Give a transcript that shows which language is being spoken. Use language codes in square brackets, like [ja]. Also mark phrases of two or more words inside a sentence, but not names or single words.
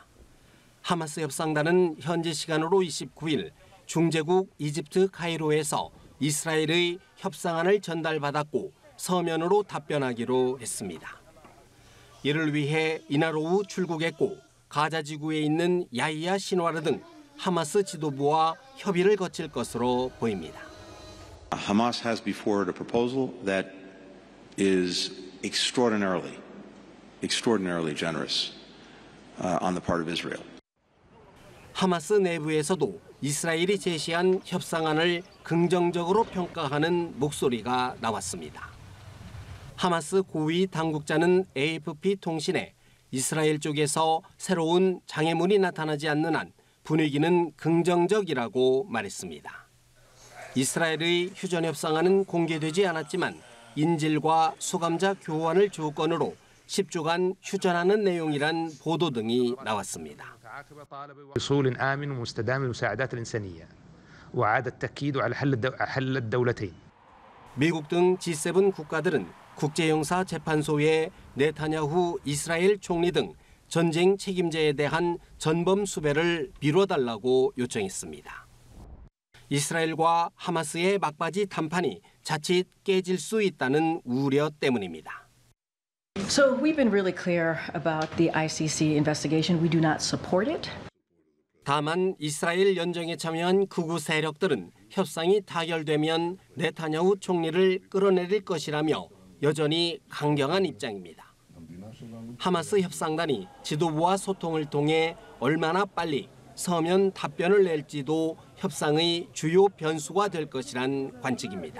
[ko] 하마스 협상단은 현지 시간으로 29일 중재국 이집트 카이로에서 이스라엘의 협상안을 전달받았고 서면으로 답변하기로 했습니다. 이를 위해 이날 오후 출국했고 가자지구에 있는 야히야 신와르 등 하마스 지도부와 협의를 거칠 것으로 보입니다. [en] Hamas has before it a proposal that is extraordinarily generous on the part of Israel. [ko] 하마스 내부에서도 이스라엘이 제시한 협상안을 긍정적으로 평가하는 목소리가 나왔습니다. 하마스 고위 당국자는 AFP 통신에 이스라엘 쪽에서 새로운 장애물이 나타나지 않는 한 분위기는 긍정적이라고 말했습니다. 이스라엘의 휴전 협상안은 공개되지 않았지만 인질과 수감자 교환을 조건으로 10주간 휴전하는 내용이란 보도 등이 나왔습니다. [ar] وصول آمن ومستدام للمساعدات الإنسانية وإعادة تأكيد على حل الدولتين. [ko] 미국 등 G7 국가들은 국제형사재판소에 네타냐후 이스라엘 총리 등 전쟁 책임자에 대한 전범 수배를 미뤄달라고 요청했습니다. 이스라엘과 하마스의 막바지談판이 자칫 깨질 수 있다는 우려 때문입니다. [en] So we've been really clear about the ICC investigation. We do not support it. [ko] 다만 이스라엘 연정에 참여한 극우 세력들은 협상이 타결되면 네타냐후 총리를 끌어내릴 것이라며 여전히 강경한 입장입니다. 하마스 협상단이 지도부와 소통을 통해 얼마나 빨리 서면 답변을 낼지도 협상의 주요 변수가 될 것이란 관측입니다.